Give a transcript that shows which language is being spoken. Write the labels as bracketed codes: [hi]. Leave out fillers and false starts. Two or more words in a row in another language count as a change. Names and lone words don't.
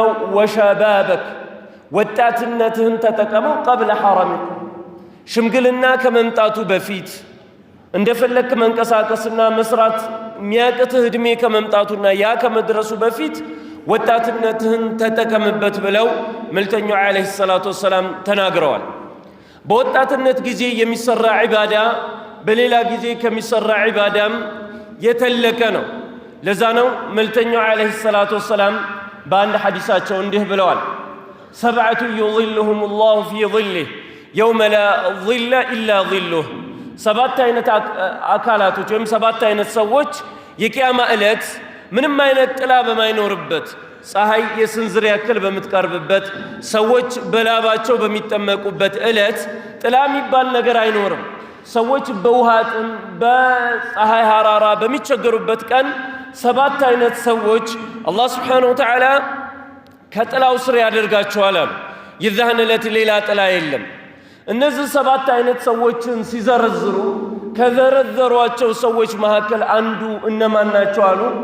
[am] ወሸባበክ ወጣትነትህን ተጠቀመው [ar] قبل هرمك [am] ሽምግልና ከመምጣቱ በፊት እንደፈለክ መንቀሳቀስና መስራት የሚያቅትህ እድሜ ከመምጣቱና ያ ከመድረሱ በፊት ወጣትነትህን ተጠቀምበት ብለው መልእክተኛው [ar] عليه الصلاة والسلام [am] ተናግረዋል። በወጣትነት ጊዜ የሚሰራ ዒባዳ በሌላ ጊዜ ከሚሰራ ዒባዳም የተለቀ ነው። ለዛ ነው መልእክተኛው [ar] عليه الصلاة والسلام [am] በአንድ ሐዲሳቸው እንዲህ ብለዋል፣ [ar] سبعة يظلهم الله في ظله يوم لا ظل إلا ظله። [am] ሰባት አይነት አካላቶች ወይም ሰባት አይነት ሰዎች የቂያማ ዕለት ምንም አይነት ጥላ በማይኖርበት ፀሐይ የስንዝር ያክል በምትቀርብበት ሰዎች በላባቸው በሚጠመቁበት ዕለት ጥላ የሚባል ነገር አይኖርም። ሰዎች በውሃ ጥም በፀሐይ ሐራራ በሚቸገሩበት ቀን ሰባት አይነት ሰዎች አላህ [ar] سبحانه وتعالى [am] ከጥላው ስር ያደርጋቸዋል አሉ። የዛን ዕለት ሌላ ጥላ የለም። እነዚህ ሰባት አይነት ሰዎችን ሲዘረዝሩ ከዘረዘሯቸው ሰዎች መካከል አንዱ እነማን ናቸው አሉ?